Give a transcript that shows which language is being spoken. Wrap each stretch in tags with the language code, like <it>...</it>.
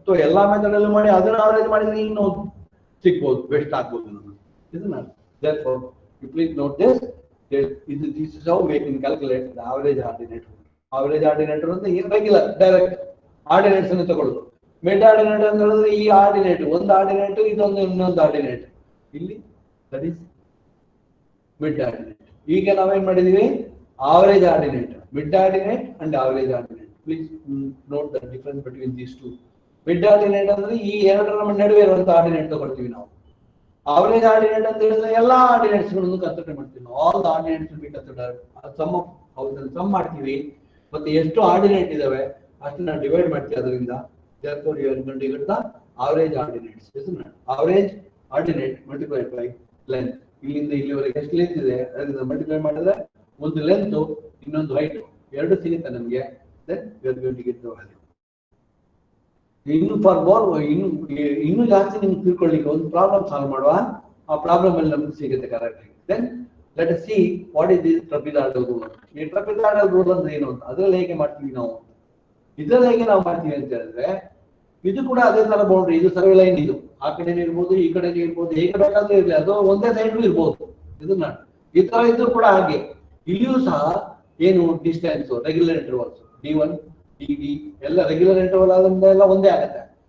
<kn>So ಎಲ್ಲಾ method ಅಲ್ಲೂ ಮಾಡಿ ಅದನ್ನ ಅವರೇಜ್ ಮಾಡಿದ್ರೆ ಇನ್ನು ಸಿಗ್ಬೋದು, ಬೆಸ್ಟ್ ಆಗ್ಬೋದು ನಮಗೆ.</kn> <en>ಇದನ್ನ therefore you please note this is how we can calculate the average ordinate.</en> <kn>average ordinate ಅಂದ್ರೆ ರೆಗ್ಯುಲರ್ ಡೈರೆಕ್ಟ್ ಆರ್ಡಿನೇಟ್ಸ್ ಅನ್ನು ತಗೊಳ್ಳೋದು. ಮಿಡ್ ಆರ್ಡಿನೇಟ್ ಅಂತ ಹೇಳಿದ್ರೆ ಈ ಆರ್ಡಿನೇಟ್ ಒಂದು ಆರ್ಡಿನೇಟ್, ಇದೊಂದು ಇನ್ನೊಂದು ಆರ್ಡಿನೇಟ್, ಇಲ್ಲಿ ದಟ್ ಈಸ್ ಮಿಡ್ ಆರ್ಡಿನೇಟ್. ಈಗ ನಾವೇನ್ ಮಾಡಿದೀವಿ,</kn> <en>average ordinate, mid ordinate and average ordinate. Please note the difference between these two.</en> <kn>Mid ordinate ಅಂದ್ರೆ ಈ ಎರಡರ ನಡುವೆ ಇರುವಂತ ಆರ್ಡಿನೇಟ್ ತಗೊಳ್ತೀವಿ ನಾವು. average ordinate ಅಂತ ಹೇಳಿದ್ರೆ ಎಲ್ಲಾ ಆರ್ಡಿನೇಟ್ಸ್ ಗಳನ್ನು ಕನ್ಸಿಡರ್ ಮಾಡ್ತೀವಿ ನಾವು.</kn> <en>all the ordinates be consider,</en> <kn>some of ಹೌಸಲ್ಲಿ some ಮಾಡ್ತೀವಿ, ಮತ್ತೆ ಎಷ್ಟು ಆರ್ಡಿನೇಟ್ ಇದಾವೆ ಅಷ್ಟನ್ನ ಡಿವೈಡ್ ಮಾಡ್ತೀವಿ ಅದರಿಂದ.</kn> <en>therefore you are going to get the average ordinates, isn't it? average ordinate multiplied by length.</en> <kn>ಇಲ್ಲಿಂದ ಇಲ್ಲಿವರೆಗೆ ಎಷ್ಟು ಲೆಂತ್ ಇದೆ ಅದನ್ನ ಮಲ್ಟಿಪ್ಲೈ ಮಾಡಿದ್ರೆ ಒಂದು ಲೆಂತ್ ಇನ್ನೊಂದು ಹೈಟ್ ಎರಡು ಸಿಗುತ್ತೆ ನಮಗೆ.</kn> <en>then we are going to get the value.</en> <kn>ಇನ್ನು ಫಾರ್ ಮೋರ್ ಇನ್ನು ಜಾಸ್ತಿ ನಿಮ್ಗೆ ತಿಳ್ಕೊಳ್ಳಿಕ್ಕೆ ಒಂದು ಪ್ರಾಬ್ಲಮ್ ಸಾಲ್ವ್ ಮಾಡುವ, ಆ ಪ್ರಾಬ್ಲಮ್ ಅಲ್ಲಿ ನಮ್ಗೆ ಸಿಗುತ್ತೆ ಕರೆಕ್ಟ್ ಆಗಿ.</kn> <en>then let us see what is this trapezoidal rule.</en> <kn>ಈ trapezoidal rule ಅಂದ್ರೆ ಏನು ಅಂತ, ಅದ್ರಲ್ಲಿ ಹೇಗೆ ಮಾಡ್ತೀವಿ ನಾವು, ಇದ್ರಲ್ಲಿ ಹೇಗೆ ನಾವು ಮಾಡ್ತೀವಿ ಅಂತ ಹೇಳಿದ್ರೆ, ಇದು ಕೂಡ ಅದೇ ತರ ಬೌಂಡ್ರಿ, ಇದು ಸರ್ವೆ ಲೈನ್, ಇದು ಆ ಕಡೆ ಇರ್ಬೋದು ಈ ಕಡೆ ಇರ್ಬೋದು, ಹೇಗೆ ಬೇಕಾದ್ರೂ ಇರಲಿ, ಅದು ಒಂದೇ ಸೈಡ್ ಇರ್ಬೋದು. ಇದನ್ನ ಈ ತರ ಇದ್ರು ಕೂಡ ಹಾಗೆ ಇಲ್ಲಿಯೂ ಸಹ ಏನು distance regular intervals D1 DD ಎಲ್ಲ ರೆಗ್ಯುಲರ್ ಇಂಟರ್ವಲ್ ಆದ್ರಿಂದ ಎಲ್ಲ ಒಂದೇ ಆಗುತ್ತೆ.</kn>